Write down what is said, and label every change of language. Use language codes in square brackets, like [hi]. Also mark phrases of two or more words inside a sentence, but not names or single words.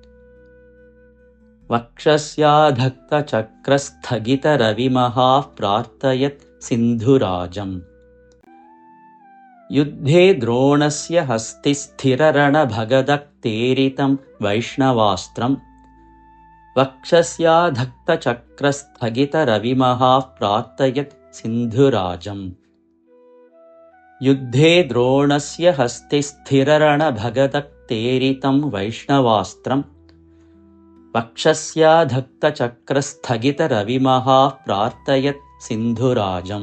[sa] വക്ഷസ്യാധക്ത ചക്രസ്ഥഗിത രവിമഹാഃ പ്രാർദയത് സിന്ധുരാജം യുദ്ധേ ദ്രോണസ്യ ഹസ്തിസ്ഥിര രണഭഗദക്തേരിതം വൈഷ്ണവാസ്ത്രം वक्षस्याधक्तचक्रस्थगितरविमहाः प्रार्थयत् सिन्धुराजम्। युद्धे द्रोणस्य हस्तिस्थिररणभगदत्तेरितं वैष्णवास्त्रम् वक्षस्याधक्तचक्रस्थगितरविमहाः प्रार्थयत् सिन्धुराजम्।